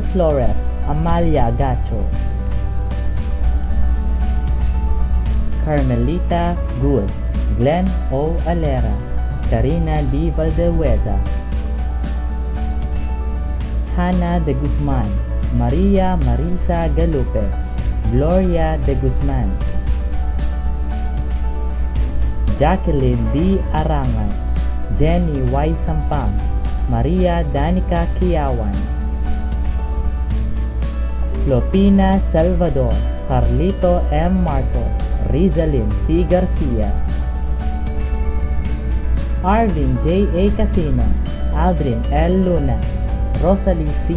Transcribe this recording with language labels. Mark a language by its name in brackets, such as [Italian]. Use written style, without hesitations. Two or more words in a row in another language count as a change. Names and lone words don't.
[English] Flores, Amalia Gacho, Carmelita Good, Glenn O. Alera, Karina D. Valdeweza, Hannah De Guzman, Maria Marisa Galupe, Gloria De Guzman, Jacqueline D. Arangan, Jenny Y. Sampang, Maria Danica Kiawan, Lopina Salvador, Carlito M. Marcos, Rizalyn C. Garcia, Arvin J. A. Casino, Aldrin L. Luna, Rosalie C.